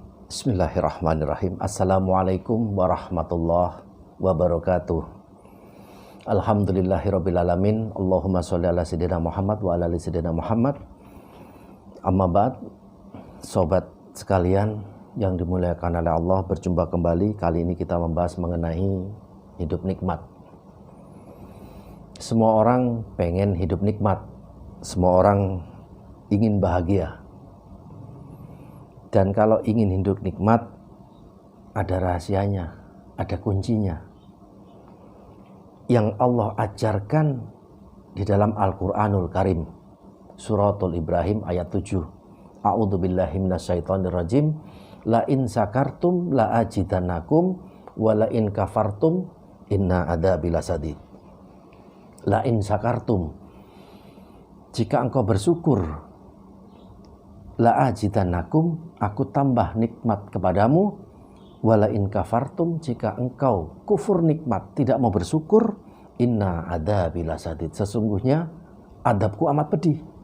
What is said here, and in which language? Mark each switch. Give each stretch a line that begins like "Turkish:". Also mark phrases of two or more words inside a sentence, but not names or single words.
Arabic: بسم الله الرحمن الرحيم. السلام عليكم ورحمة الله وبركاته. الحمد لله رب العالمين. اللهم صل على سيدنا محمد وعلى آل سيدنا محمد. أما بعد.
Indonesian: Sobat sekalian yang dimuliakan oleh Allah, berjumpa kembali. Kali ini kita membahas mengenai hidup nikmat. Semua orang pengen hidup nikmat. Semua orang ingin bahagia. Dan kalau ingin hidup nikmat, ada rahasianya, ada kuncinya. Yang Allah ajarkan di dalam Al-Quranul Karim. Suratul Ibrahim ayat 7.
Arabic: أعوذ بالله من الشيطان الرجيم. لئن شكرتم لأزيدنكم ولئن كفرتم إن عذابي لشديد. لئن شكرتم.
Indonesian: Jika engkau bersyukur,
Arabic: لأزيدنكم,
Indonesian: aku tambah nikmat kepadamu.
Arabic: ولئن كفرتم,
Indonesian: jika engkau kufur nikmat, tidak mau bersyukur,
Arabic: إن عذابي لشديد,
Indonesian: sesungguhnya adabku amat pedih.